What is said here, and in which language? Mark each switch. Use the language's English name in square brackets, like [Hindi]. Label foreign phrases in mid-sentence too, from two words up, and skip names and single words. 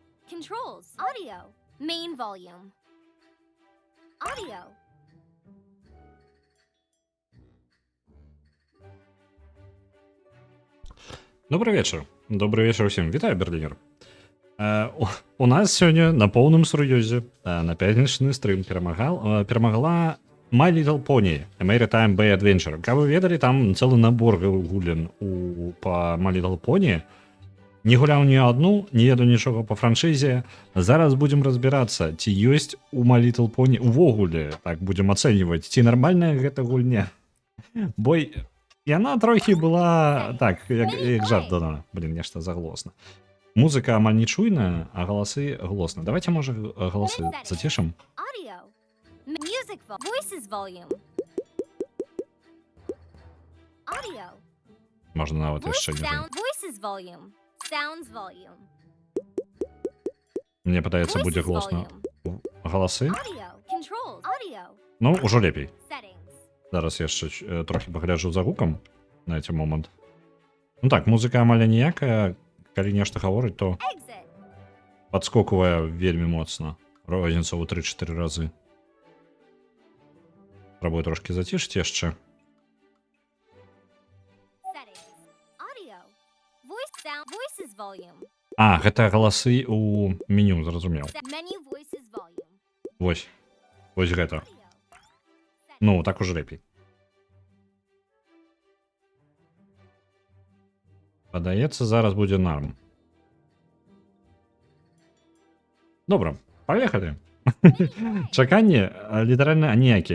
[English] Controls. Audio. Main volume. Audio. [Russian] Добрый вечер. Добрый вечер всем. [Ukrainian] Вітаю, Берлінер. У нас сьогодні на повному серйозі на п'ятнічний стрім перемогла My Little Pony A Maritime Bay Adventure. [Russian] Как вы ведали, [Ukrainian] там цілий набор гулін по My Little Pony. [Belarusian] Не гуляў ні одну, не еду нічога по франшызе. Зараз будем разбирацца, ці ёсць у My Little Pony увогуле, так будем ацэньваць, ці нармальная гэта гульня. Бо яна трохі была так, як жарт дана. Блин, нешта заглосна. Музыка амаль не чуйная, а галасы глосна. Давайте, можа, галасы зацішым. [English] Audio. Music voices volume. Audio. [Belarusian] Можна нават яшчэ не. [English] Voices volume. Sounds volume. [Belarusian] Мне падаецца, будзе [English] Voices [Belarusian] глосна. [English] volume. [Belarusian] Галасы? [English] Audio. Controls. Audio. [Belarusian] Ну, ужо лепей. [English] Settings. [Belarusian] Зараз яшчэ трохі пагляджу за гукам на гэты момант. Ну так, музыка амаль ніякая. Калі нешта гаворыць, то [English] Exit. [Belarusian] падскоквае вельмі моцна. Розніца ў 3-4 разы. Спрабую трошкі зацішыць яшчэ. [English] Settings. Audio. Voice sound. Voices volume. [Belarusian] А, гэта галасы ў меню, зразумеў. [English] Menu voices volume. [Belarusian] Вось. Вось гэта. [English] Audio. [Belarusian] Ну, так уже лепей. Падаецца, зараз будзе нарм. Добра, паехалі. Чаканні літаральна ніякія.